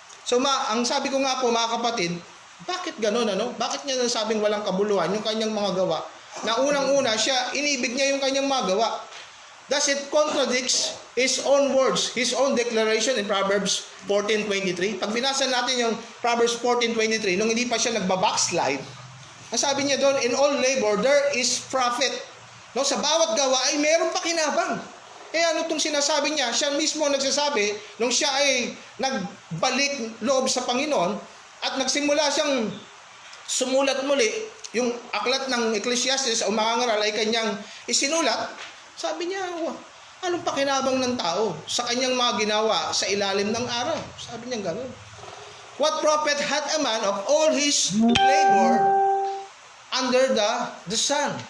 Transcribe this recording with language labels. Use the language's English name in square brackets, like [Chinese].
[Filipino] So ang sabi ko nga po mga kapatid, bakit ganun ano? Bakit niya nasabing walang kabuluhan yung kanyang mga gawa? Na unang-una siya, inibig niya yung kanyang mga gawa. [English] Thus it contradicts his own words, his own declaration in Proverbs 14:23. [Filipino] Pag binasa natin yung Proverbs 14:23, nung hindi pa siya nagbabackslide, ang sabi niya doon, [English] in all labor there is profit. [Filipino] No, sa bawat gawa ay meron pakinabang. Ano itong sinasabi niya? Siya mismo nagsasabi, nung siya ay nagbalik loob sa Panginoon, at nagsimula siyang sumulat muli, yung aklat ng Ecclesiastes o mga ngaral ay kanyang isinulat, sabi niya, anong pakinabang ng tao sa kanyang mga ginawa sa ilalim ng araw? Sabi niya gano'n. [English] What profit hath a man of all his labor under the sun?